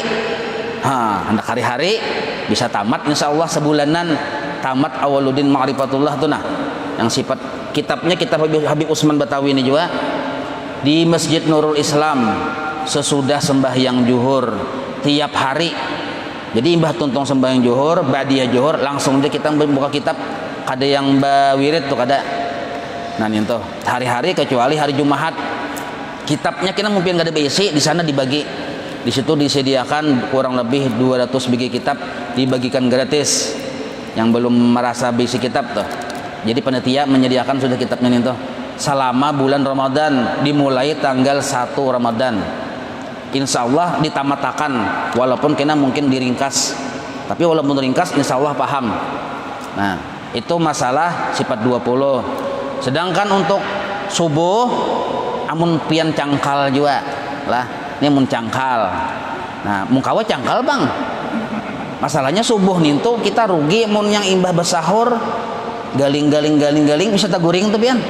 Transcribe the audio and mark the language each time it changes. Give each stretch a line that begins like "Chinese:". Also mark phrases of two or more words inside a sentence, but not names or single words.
Indonesian: Hendak hari-hari bisa tamat
Arabic: إن شاء الله
Indonesian: sebulanan tamat Awwaluddin Ma'rifatullah tuh nah yang sifat kitabnya kitab Habib Usman Batawi ini juga di Masjid Nurul Islam sesudah sembahyang zuhur tiap hari.
Banjar: Jadi imbah tuntung sembahyang zuhur ba'diyah zuhur langsung aja kita membuka kitab kada yang bawirid tuh kada.
Indonesian: Nah itu hari-hari kecuali hari Jumat kitabnya kita mungkin gak ada basi di sana dibagi. Di situ disediakan kurang lebih 200 biji kitab dibagikan gratis yang belum merasa basi kitab tuh. Jadi panitia menyediakan sudah kitabnya itu selama bulan Ramadan dimulai tanggal 1 Ramadan.
Arabic: إن شاء الله
Indonesian: ditamatakan walaupun kena mungkin diringkas. Tapi walaupun ringkas
Arabic: إن شاء الله
Indonesian: paham. Nah itu masalah sifat 20.
Banjar: Sedangkan untuk subuh amun pian cangkal juga lah. Ini mun cangkal. Nah, mungkawa cangkal bang. Masalahnya subuh nih tuh kita rugi mun yang imbah besahur galing bisa taguring tuh pian.